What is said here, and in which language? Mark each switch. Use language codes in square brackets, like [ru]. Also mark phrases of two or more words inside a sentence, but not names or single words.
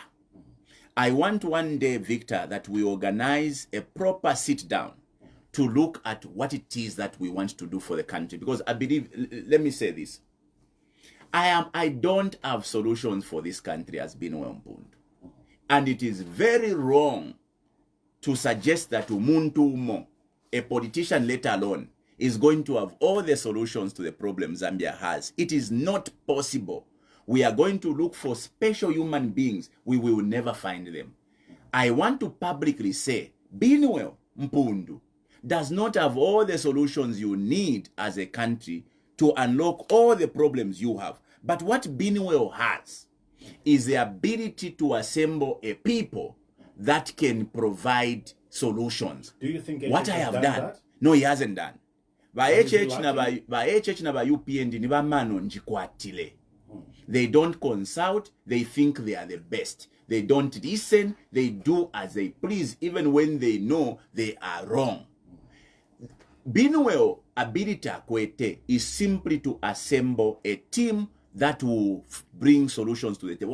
[en] I want one day, Victor, that we organize a proper sit down to look at what it is that we want to do for the country. Because I believe, let me say this, I don't have solutions for this country as Binwell Mpundu. And it is very wrong to suggest that [bem] umuntu umo, [en] a politician let alone, is going to have all the solutions to the problem Zambia has. It is not possible. We are going to look for special human beings. We will never find them. I want to publicly say, Binwell Mpundu does not have all the solutions you need as a country to unlock all the problems you have. But what Binwell has is the ability to assemble a people that can provide solutions. Do you think what I have done? That? No, he hasn't done. [bem] Ba HH na ba UPND ni ba mano njikwatile. [en] They don't consult, they think they are the best. They don't listen, they do as they please, even when they know they are wrong. Binwell ability akwete is simply to assemble a team that will bring solutions to the table.